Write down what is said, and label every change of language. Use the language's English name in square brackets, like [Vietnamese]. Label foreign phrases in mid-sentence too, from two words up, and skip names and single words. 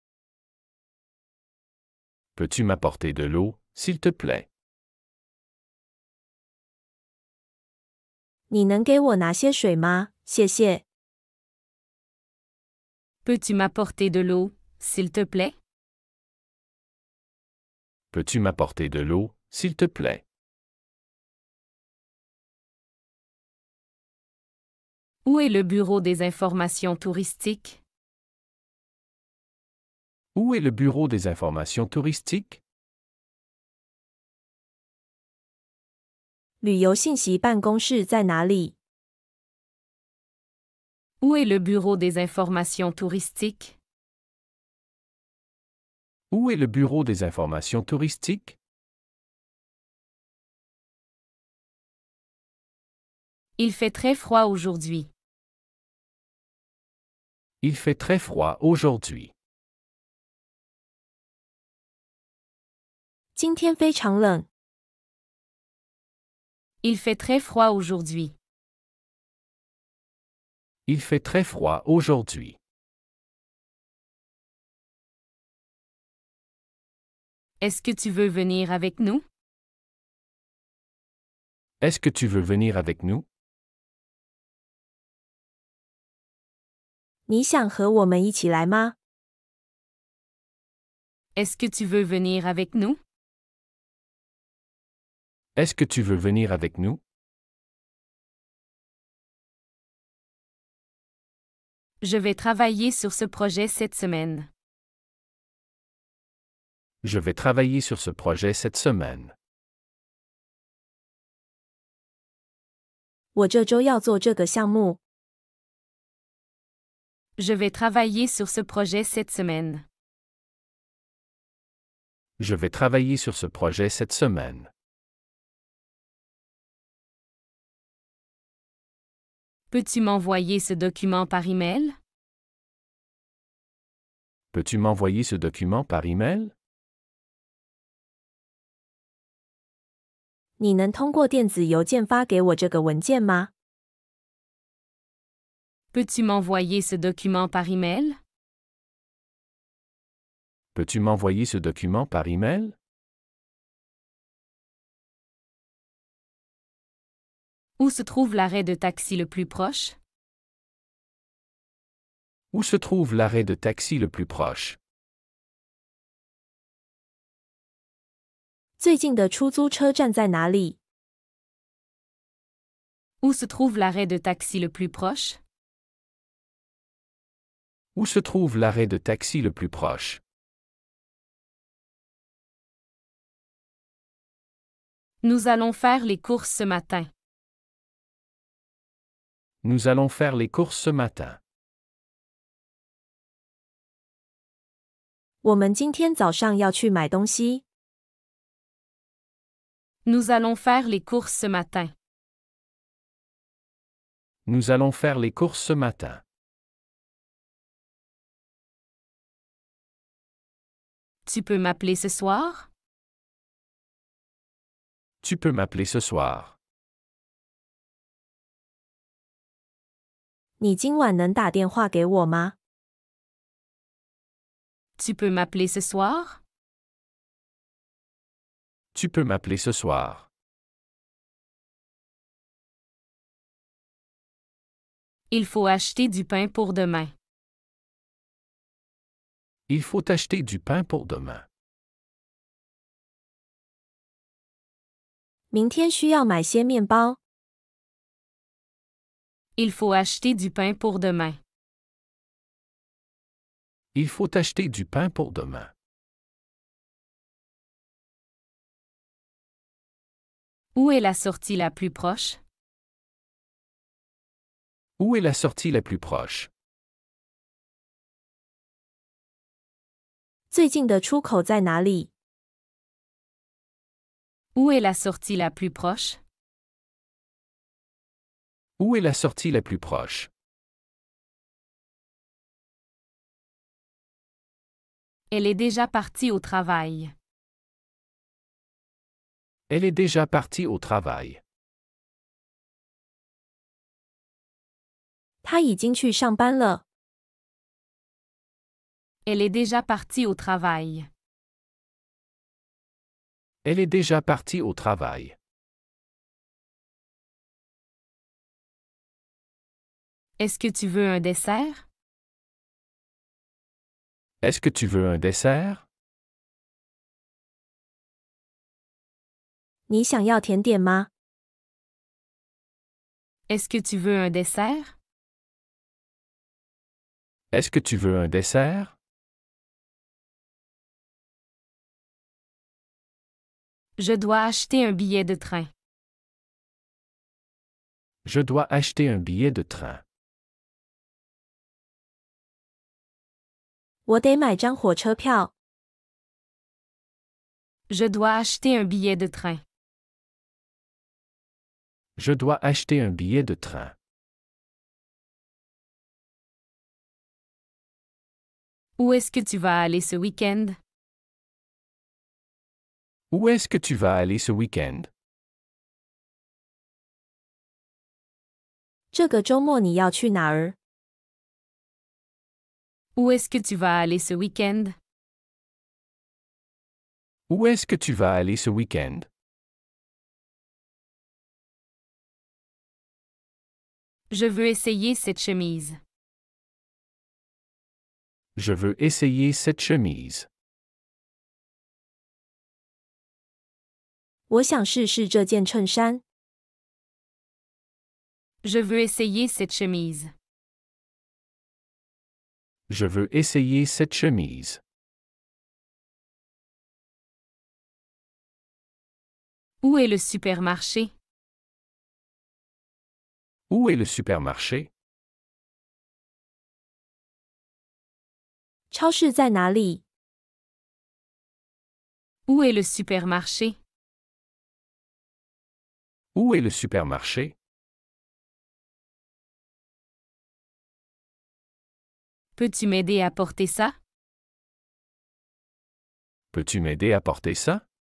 [French] Peux-tu m'apporter de l'eau, s'il te plaît? [Chinese] 你能给我拿些水吗？谢谢。 [French] Peux-tu m'apporter de l'eau, s'il te plaît? Peux-tu m'apporter de l'eau, s'il te plaît? Où est le bureau des informations touristiques? Où est le bureau des informations touristiques? [Chinese] 旅游信息办公室在哪里？ [French] Où est le bureau des informations touristiques? Où est le bureau des informations touristiques? Il fait très froid aujourd'hui. Il fait très froid aujourd'hui. [Chinese] 今天非常冷。 [French] Il fait très froid aujourd'hui. Il fait très froid aujourd'hui. Est-ce que tu veux venir avec nous? Est-ce que tu veux venir avec nous? [Chinese] 你想和我们一起来吗？ [French] Est-ce que tu veux venir avec nous? Est-ce que tu veux venir avec nous? Je vais travailler sur ce projet cette semaine. Je vais travailler sur ce projet cette semaine. [Chinese] 我这周要做这个项目。 [French] Je vais travailler sur ce projet cette semaine. Je vais travailler sur ce projet cette semaine. Peux-tu m'envoyer ce document par email? Peux-tu m'envoyer ce document par email? [Chinese] 你能通过电子邮件发给我这个文件吗？ [French] Peux-tu m'envoyer ce document par email? Peux-tu m'envoyer ce document par email? Où se trouve l'arrêt de taxi le plus proche? Où se trouve l'arrêt de taxi le plus proche? [Chinese] 最近的出租车站在哪里？ [French] Où se trouve l'arrêt de taxi le plus proche? Où se trouve l'arrêt de taxi le plus proche? Nous allons faire les courses ce matin. Nous allons faire les courses ce matin. [Chinese] 我们今天早上要去买东西。 [French] Nous allons faire les courses ce matin. Nous allons faire les courses ce matin. Tu peux m'appeler ce soir? Tu peux m'appeler ce soir. [Chinese] 你今晚能打电话给我吗？ [French] Tu peux m'appeler ce soir? Tu peux m'appeler ce soir. Il faut acheter du pain pour demain. Il faut acheter du pain pour demain. [Chinese] 明天需要买些面包。 [French] Il faut acheter du pain pour demain. Il faut acheter du pain pour demain. Où est la sortie la plus proche? Où est la sortie la plus proche? [Chinese] 最近的出口在哪里？ [French] Où est la sortie la plus proche? Où est la sortie la plus proche? Elle est déjà partie au travail. Elle est déjà partie au travail. [Chinese] 他已经去上班了。 [French] Elle est déjà partie au travail. Elle est déjà partie au travail. Est-ce que tu veux un dessert? Est-ce que tu veux un dessert? [Chinese] 你想要甜点吗？ [French] Est-ce que tu veux un dessert? Est-ce que tu veux un dessert? Je dois acheter un billet de train. Je dois acheter un billet de train. [Chinese] 我得买张火车票。 [French] Je dois acheter un billet de train. Je dois acheter un billet de train. Où est-ce que tu vas aller ce week-end? Où est-ce que tu vas aller ce week-end? [Chinese] 这个周末你要去哪儿？ [French] Où est-ce que tu vas aller ce week-end? Où est-ce que tu vas aller ce week-end? Je veux essayer cette chemise. Je veux essayer cette chemise. [Chinese] 我想试试这件衬衫。 [French] Je veux essayer cette chemise. Je veux essayer cette chemise. Où est le supermarché? Où est le supermarché? [Chinese] 超市在哪里？ [French] Où est le supermarché? Où est le supermarché? Peux-tu m'aider à porter ça? Peux-tu m'aider à porter ça?